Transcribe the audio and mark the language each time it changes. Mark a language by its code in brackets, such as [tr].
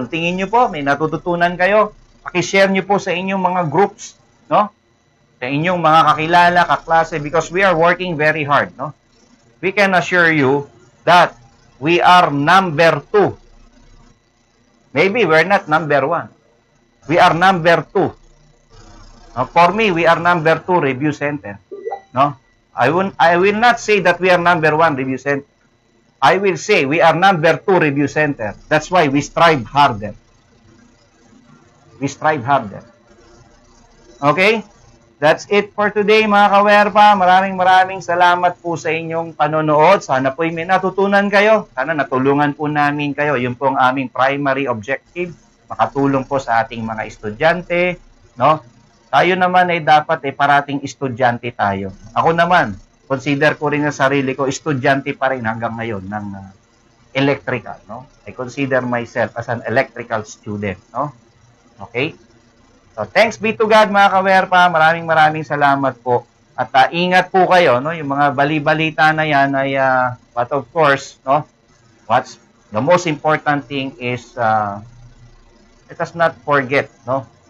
[tl] Kung tingin nyo po, may natututunan kayo, paki-share nyo po sa inyong mga groups, no? Sa inyong mga kakilala, kaklase, [en] because we are working very hard, [tl] no? [en] We can assure you that we are number 2. Maybe we're not number 1. We are number 2. For me, we are number 2 review center. No? I will not say that we are number 1 review center. I will say we are number 2 review center. That's why we strive harder. We strive harder. Okay? That's it for today, [tl] mga kawerpa. Maraming salamat po sa inyong panonood. Sana po may natutunan kayo. Sana natulungan po namin kayo. Yun po ang aming primary objective. Makatulong po sa ating mga estudyante. No? Tayo naman ay dapat parating estudyante tayo. Ako naman, consider ko rin ang sarili ko, estudyante pa rin hanggang ngayon ng electrical. No? [en] I consider myself as an electrical student. No? Okay? So, thanks be to God, [tl] mga kawerpa. Maraming salamat po. At ingat po kayo, no? Yung mga bali-balita na yan ay, [en] but of course, [tl] no? [en] What's the most important thing is, let us not forget, no?